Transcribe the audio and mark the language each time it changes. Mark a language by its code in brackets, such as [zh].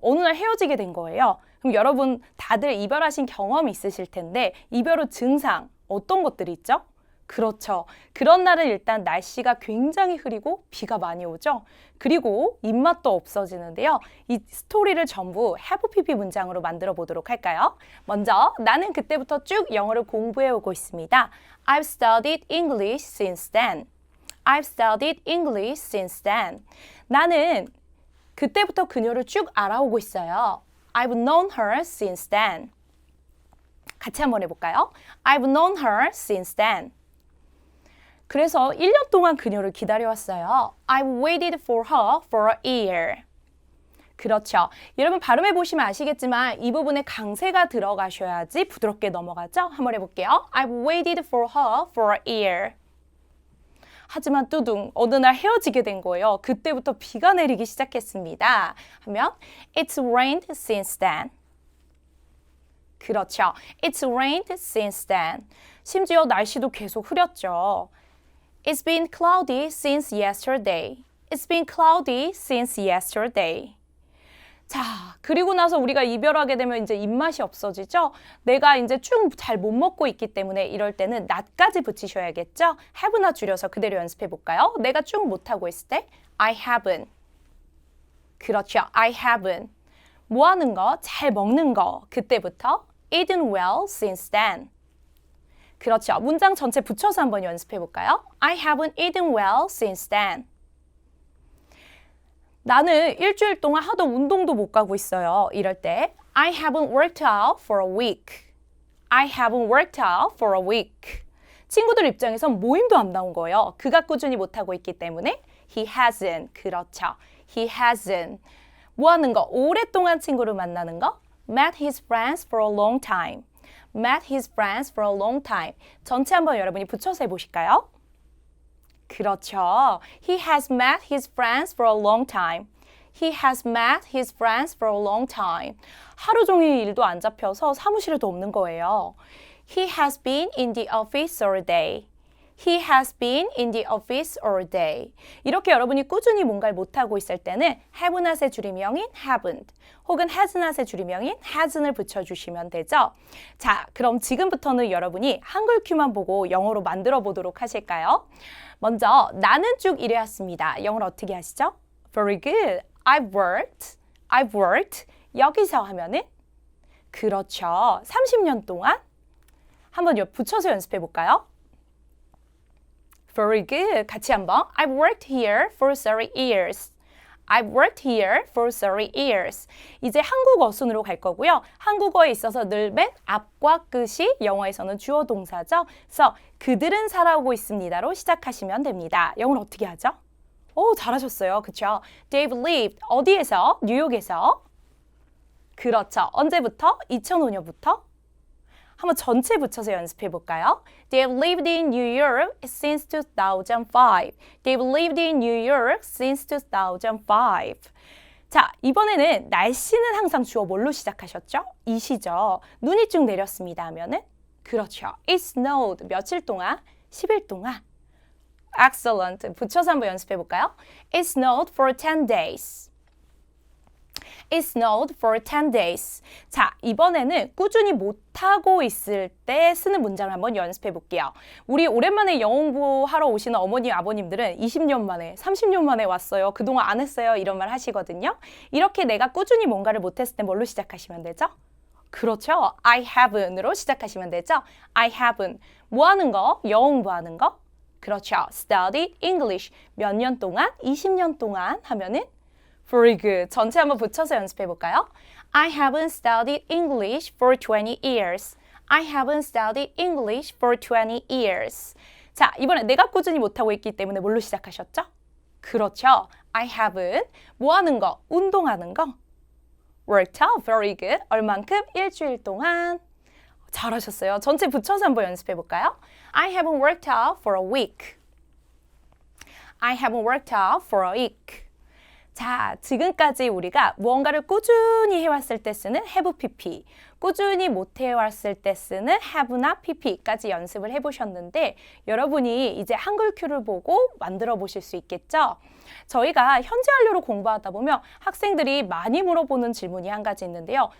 [ko] 어느 날 헤어지게 된 거예요. 그럼 여러분 다들 이별하신 경험이 있으실 텐데 이별 후 증상 어떤 것들이 있죠? 그렇죠. 그런 날은 일단 날씨가 굉장히 흐리고 비가 많이 오죠. 그리고 입맛도 없어지는데요. 이 스토리를 전부 have pp 문장으로 만들어 보도록 할까요? 먼저 나는 그때부터 쭉 영어를 공부해 오고 있습니다. [en] I've studied English since then. I've studied English since then. [ko] 나는 그때부터 그녀를 쭉 알아오고 있어요. [en] I've known her since then. [ko] 같이 한번 해볼까요? [en] I've known her since then. [ko] 그래서 1년 동안 그녀를 기다려왔어요. [en] I've waited for her for a year. [ko] 그렇죠. 여러분 발음해 보시면 아시겠지만 이 부분에 강세가 들어가셔야지 부드럽게 넘어가죠. 한번 해볼게요. [en] I've waited for her for a year. [ko] 하지만 뚜둥 어느 날 헤어지게 된 거예요. 그때부터 비가 내리기 시작했습니다. 하면 [en] It's rained since then. [ko] 그렇죠. [en] It's rained since then. [ko] 심지어 날씨도 계속 흐렸죠. [en] It's been cloudy since yesterday. It's been cloudy since yesterday. [ko] 자, 그리고 나서 우리가 이별하게 되면 이제 입맛이 없어지죠? 내가 이제 쭉 잘 못 먹고 있기 때문에 이럴 때는 not까지 붙이셔야겠죠? have나 줄여서 그대로 연습해 볼까요? 내가 쭉 못하고 있을 때 [en] I haven't. [ko] 그렇죠. [en] I haven't. [ko] 뭐 하는 거? 잘 먹는 거. 그때부터 [en] eaten well since then. [ko] 그렇죠. 문장 전체 붙여서 한번 연습해 볼까요? [en] I haven't eaten well since then. [ko] 나는 일주일 동안 하도 운동도 못 가고 있어요. 이럴 때 [en] I haven't worked out for a week. I haven't worked out for a week. [ko] 친구들 입장에선 모임도 안 나온 거예요. 그가 꾸준히 못하고 있기 때문에 [en] he hasn't. [ko] 그렇죠. [en] he hasn't. [ko] 뭐 하는 거? 오랫동안 친구를 만나는 거? [en] met his friends for a long time. met his friends for a long time. [ko] 전체 한번 여러분이 붙여서 해보실까요? 그렇죠. [en] He has met his friends for a long time. He has met his friends for a long time. [ko] 하루 종일 일도 안 잡혀서 사무실에도 없는 거예요. [en] He has been in the office all day. He has been in the office all day. [ko] 이렇게 여러분이 꾸준히 뭔가를 못하고 있을 때는 have not의 줄임명인 haven't 혹은 has not의 줄임명인 hasn't 붙여주시면 되죠. 자, 그럼 지금부터는 여러분이 한글 큐만 보고 영어로 만들어 보도록 하실까요? 먼저 나는 쭉 일해왔습니다. 영어로 어떻게 하시죠? [en] Very good. I've worked. [ko] 여기서 하면은 그렇죠. 30년 동안 한번 붙여서 연습해 볼까요? [en] Very good. [ko] 같이 한번. [en] I've worked here for 30 years. I've worked here for 30 years. [ko] 이제 한국어 순으로 갈 거고요. 한국어에 있어서 늘 맨 앞과 끝이 영어에서는 주어 동사죠. 그래서 그들은 살아오고 있습니다로 시작하시면 됩니다. 영어로 어떻게 하죠? 오, 잘하셨어요. 그렇죠? [en] They've lived. [ko] 어디에서? 뉴욕에서. 그렇죠. 언제부터? 2005년부터. 한번 전체 붙여서 연습해 볼까요? [en] They've lived in New York since 2005. They've lived in New York since 2005. [ko] 자, 이번에는 날씨는 항상 주어 뭘로 시작하셨죠? 이시죠. 눈이 쭉 내렸습니다 하면은 그렇죠. [en] It snowed. [ko] 며칠 동안? 10일 동안. [en] Excellent. [ko] 붙여서 한번 연습해 볼까요? [en] It snowed for 10 days. It snowed for 10 days. [ko] 자, 이번에는 꾸준히 못하고 있을 때 쓰는 문장을 한번 연습해 볼게요. 우리 오랜만에 영어 공부하러 오시는 어머니, 아버님들은 20년 만에, 30년 만에 왔어요. 그동안 안 했어요. 이런 말 하시거든요. 이렇게 내가 꾸준히 뭔가를 못했을 때 뭘로 시작하시면 되죠? 그렇죠. [en] I haven't [ko] 으로 시작하시면 되죠. [en] I haven't. [ko] 뭐 하는 거? 영어 공부하는 거? 그렇죠. [en] Studied English. [ko] 몇 년 동안? 20년 동안 하면은 [en] Very good. [ko] 전체 한번 붙여서 연습해 볼까요? [en] I haven't studied English for 20 years. I haven't studied English for 20 years. [ko] 자, 이번에 내가 꾸준히 못하고 있기 때문에 뭘로 시작하셨죠? 그렇죠. [en] I haven't. [ko] 뭐 하는 거? 운동하는 거? [en] Worked out. Very good. [ko] 얼만큼? 일주일 동안. 잘하셨어요. 전체 붙여서 한번 연습해 볼까요? [en] I haven't worked out for a week. I haven't worked out for a week. [ko] 자, 지금까지 우리가 무언가를 꾸준히 해왔을 때 쓰는 have pp, 꾸준히 못 해왔을 때 쓰는 have나 pp까지 연습을 해보셨는데 여러분이 이제 한글 큐를 보고 만들어 보실 수 있겠죠? 저희가 현재 완료로 공부하다 보면 학생들이 많이 물어보는 질문이 한 가지 있는데요.